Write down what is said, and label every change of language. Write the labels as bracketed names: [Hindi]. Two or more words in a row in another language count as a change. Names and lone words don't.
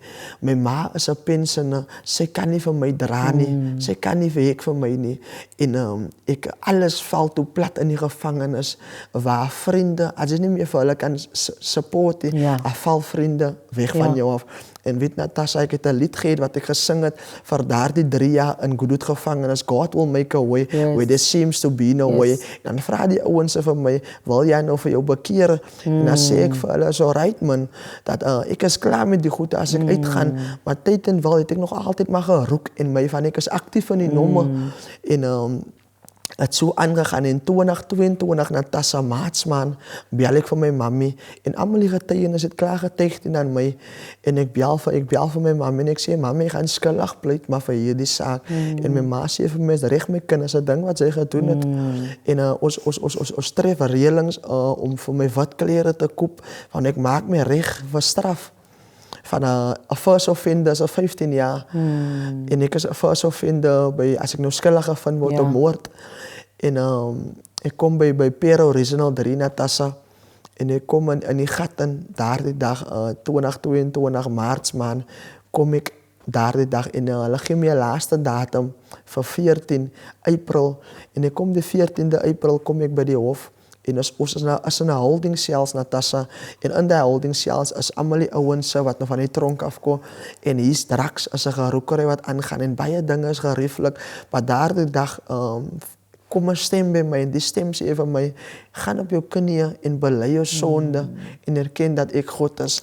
[Afrikaans] My ma is 'n pensioner, sy kan nie vir my dra nie, sy kan nie werk vir my nie. En ek alles val toe plat in die gevangenis, waar vriende, as jy nie meer vir hulle kan support nie, val vriende weg van jou af. En weet Natasha, ek het 'n lied gehad wat ek gesing het vir daardie 3 jaar in Goodwood gevangenis, [English] God will make a way where there seems to be no way. [Afrikaans] En dan vra die ouens vir my, wil jy nou vir jou bekeer? En dan sê ek vir hulle, [English] so right man, [Afrikaans] dat ek is klaar met die goede as ek uitgaan, maar tyd en wel het ek nog altyd maar geroek en my van ek is aktief in die nomme. En het so aangegaan in 2022, Natasha, Maatsman, bel ek vir my mammy en almal die getuienis het klaar getuig aan my en ek bel vir my mammy en ek sê, mammy, ek gaan skuldig pleit maar vir hierdie saak. En my ma sê vir my, is reg my kind, is 'n ding wat sy gedoen het. En ons tref reëlings om vir my wat klere te koop, want ek maak my reg vir straf. Van 'n [English] first offender [Afrikaans] is 15 jaar. En ek is 'n [English] first offender [Afrikaans] as ek nou skuldig gevind word op moord. En ek kom by Pero Original 3, Natasha. En ek kom in die gat in daardie dag, 2022 Maart maand, kom ek daardie dag en hulle gee my 'n laaste datum vir 14 April. En ek kom die 14de April kom ek by die hof. En ons is in 'n [English] holding cells, [Afrikaans] Natasha. En in die [English] holding cells [Afrikaans] is almal die ouens wat nog van die tronk afkom. En hier's drugs, is 'n gerookery wat aangaan en baie dinge is gerieflik. Maar daardie dag kom 'n stem by my en die stem sê vir my, gaan op jou knieë en bely jou sonde en erken dat ek God is.